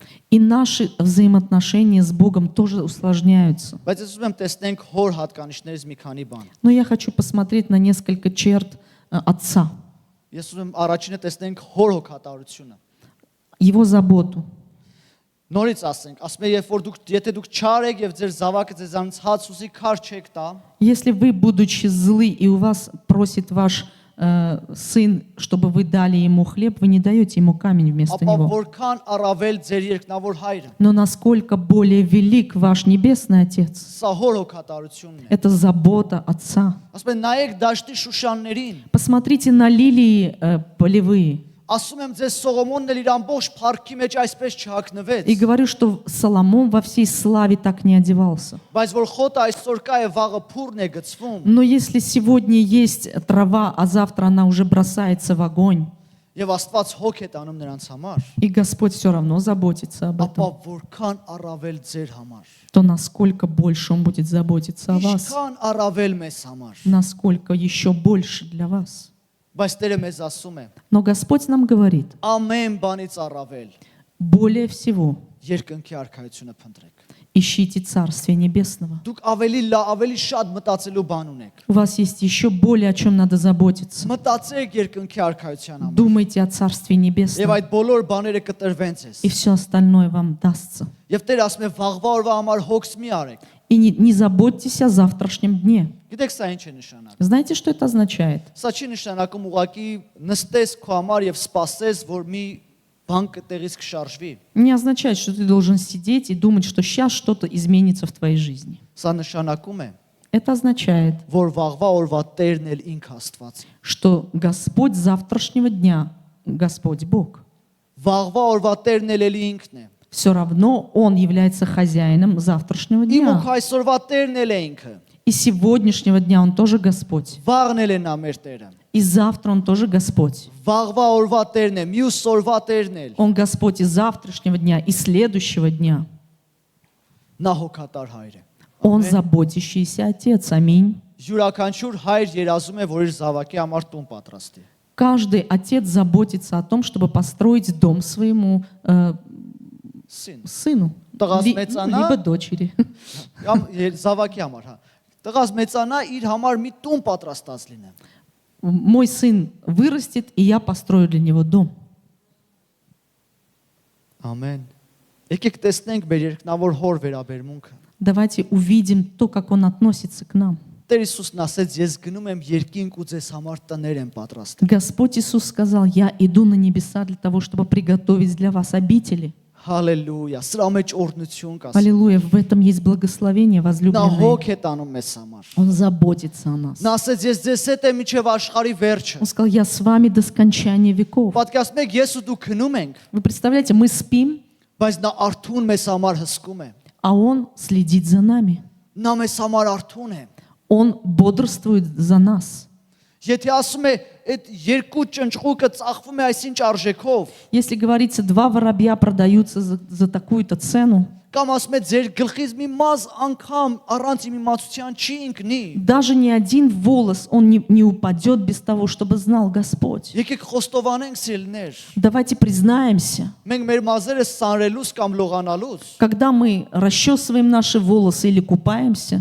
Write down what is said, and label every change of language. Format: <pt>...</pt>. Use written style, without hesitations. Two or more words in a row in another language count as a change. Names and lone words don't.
<ru>и наши взаимоотношения с Богом тоже усложняются.</ru> <hy>Բայց ես ուզում եմ տեսնենք հոր հատկանիշներից մի քանի բան։</hy> <ru>Но я хочу посмотреть на несколько черт отца.</ru> <hy>Ես ուզում եմ առաջինը տեսնենք հոր հոգատարությունը։</hy> <ru>Его заботу.</ru> <hy>Նորից ասենք, ասում է, եթե դուք չար եք եւ ձեր զավակը ձեզանից հաց ուզի քար չեք տա,</hy> <ru>Если вы, будучи злы, и у вас просит ваш сын, чтобы вы дали ему хлеб, вы не даете ему камень вместо</ru> <hy>ապա</hy> <ru>него.</ru> <hy>որքան առավել ձեր երկնավոր հայրը։</hy> <ru>Но насколько более велик ваш Небесный Отец.</ru> <hy>Սա հոր հոգատարությունն է։</hy> <ru>Это забота Отца.</ru> <hy>Ասում է, նայեք դաշտի շուշաններին։</hy> <ru>Посмотрите на лилии полевые.</ru> <hy>Ասում եմ ձեզ Սողոմոնն էլ իր ամբողջ փառքի մեջ այսպես չհագնվեց։</hy> <ru>И говорю, что Соломон во всей славе так не одевался.</ru> <hy>Բայց որ խոտը այսօր կա է վաղը փուրն է գցվում,</hy> <ru>Но если сегодня есть трава, а завтра она уже бросается в огонь,</ru> <hy>եւ Աստված հոգ է տանում նրանց համար,</hy> <ru>и Господь все равно заботится об</ru> <hy>ապա</hy> <ru>этом,</ru> <hy>որքան առավել ձեր համար,</hy> <ru>то насколько больше Он будет заботиться о вас,</ru> <hy>ինչքան առավել մեզ համար։</hy> <ru>насколько еще больше для вас.</ru> <hy>Բայց Տերը մեզ ասում է,</hy> <ru>Но Господь нам говорит,</ru> <hy>ամեն բանից առավել</hy> <ru>более всего</ru> <hy>երկնքի արքայությունը փնտրեք։</hy> <ru>ищите Царствие Небесного.</ru> <hy>Դուք ավելի շատ մտածելու բան ունեք։</hy> <ru>У вас есть еще более о чем надо заботиться.</ru> <hy>Մտածեք երկնքի արքայության համար։</hy> <ru>Думайте о Царстве</ru> <hy>Եվ</hy> <ru>Небесном,</ru> <hy>այդ բոլոր բաները կտրվեն ձեզ։</hy> <ru>и все остальное вам дастся.</ru> <hy>Եվ Տերը ասում է, վաղվա օրվա համար հոգս մի արեք։</hy> <ru>И не заботьтесь о завтрашнем дне.</ru> <hy>Գիտեք սա ինչ է նշանակում։</hy> <ru>Знаете, что это означает?</ru> <hy>Սա չի նշանակում ուղղակի նստես քո համար եւ սպասես, որ մի բան կտեղից կշարժվի։</hy> <ru>Не означает, что ты должен сидеть и думать, что сейчас что-то изменится в твоей жизни.</ru> <hy>Սա նշանակում է,</hy> <ru>Это означает,</ru> <hy>որ վաղվա օրվա Տերն էլ ինքը Աստված է։</hy> <ru>что Господь завтрашнего дня, Господь Бог,</ru> <hy>Վաղվա օրվա Տերն էլ էլի ինքն է։</hy> <ru>все равно Он является хозяином завтрашнего</ru> <hy>Իմ ու</hy> <ru>дня.</ru> <hy>քո այսօրվա Տերն էլ է ինքը։</hy> <ru>И сегодняшнего дня Он тоже Господь.</ru> <hy>Վաղն էլ է նա մեր Տերը։</hy> <ru>И завтра Он тоже Господь.</ru> <hy>Вաղվա օրվա Տերն է, մյուս օրվա Տերն էլ։</hy> <ru>Он Господь и завтрашнего дня, и следующего дня.</ru> <hy>Նա հոգատար հայր է։</hy> <ru>Он заботящийся Отец. Аминь.</ru> <hy>Յուրաքանչյուր հայր երազում է, որ իր завակի համար տուն պատրաստի։</hy> <ru>Каждый отец заботится о том, чтобы построить дом своему Սին։ сыну,</ru> <hy>Տղաս</hy> <ru>ну,</ru> <hy>մեծանա,</hy> <ru>либо дочери.</ru> <hy>կամ завակի համար, հա։ Տղաս մեծանա, իր համար մի տուն պատրաստած լինի։</hy> <ru>Мой сын вырастет, и я построю для него дом.</ru> <hy>Ամեն։ Եկեք տեսնենք մեր երկնավոր հոր վերաբերմունքը։</hy> <ru>Давайте увидим то, как он относится к нам.</ru> <hy>Տեր Հիսուսն ասեց, ես գնում եմ երկինք ու ձեզ համար տներ եմ պատրաստել։</hy> <ru>Господь Иисус сказал, я иду на небеса для того, чтобы приготовить для вас обители.</ru> <hy>Հալելույա։ Սրա մեջ օրհնություն կա։</hy> <ru>Аллилуйя, в этом есть благословение,</ru> <hy>Նա</hy> <ru>возлюбленные.</ru> <hy>հոգ է տանում մեզ համար։</hy> <ru>Он заботится о нас.</ru> <hy>Նա ասեց, ես ձեզ հետ եմ միջև աշխարհի վերջը։</hy> <ru>Он сказал, я с вами до скончания веков.</ru> <hy>Պատկասում եք, ես ու դու քնում ենք,</hy> <ru>Вы представляете, мы спим,</ru> <hy>բայց նա արթուն մեզ համար հսկում է։</hy> <ru>а он следит за нами.</ru> <hy>Նա մեզ համար արթուն է։</hy> <ru>Он бодрствует за нас.</ru> <hy>Եթե ասում է, այդ երկու ճնճղուկը ծախվում է այսինչ արժեքով,</hy> <ru>Если говорится, 2 воробья продаются за такую-то цену,</ru> <hy>կամ ասում է ձեր գլխից մի մազ անգամ առանց իմացության չի ընկնի։</hy> <ru>даже ни один волос, он не упадет без того, чтобы знал Господь.</ru> <hy>Եկեք խոստովանենք սիրելիներ։</hy> <ru>Давайте признаемся,</ru> <hy>Մենք մեր մազերը սանրելուց կամ լողանալուց,</hy> <ru>когда мы расчесываем наши волосы или купаемся,</ru>